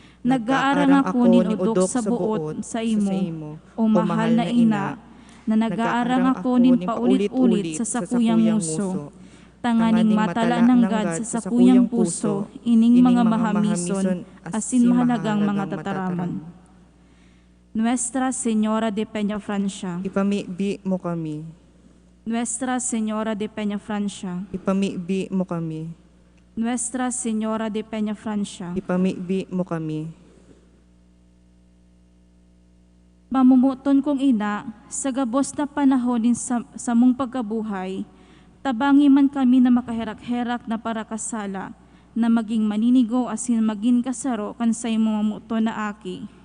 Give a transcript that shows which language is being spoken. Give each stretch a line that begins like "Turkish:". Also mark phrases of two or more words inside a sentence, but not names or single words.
Bikol: Nag-aarang ako nin udok sa buot sa imo, o mahal na ina, na nag-aarang ako nin paulit-ulit sa sakuyang nguso. Tanganing matala ng gad sa sakuyang puso, ining mga mahamison, asin mahalagang mga tataramon. Nuestra Señora de Peñafrancia, Ipamibi mo kami. Nuestra Señora de Peñafrancia, Ipamibi mo kami. Nuestra Señora de Peñafrancia. Ipamibi mo kami. Mamumuton kong ina, sa gabos na panahon sa mong pagkabuhay, tabangi man kami na makaherak-herak na parakasala, na maging maninigo asin maging kasaro kan sa imong mamuton na aki.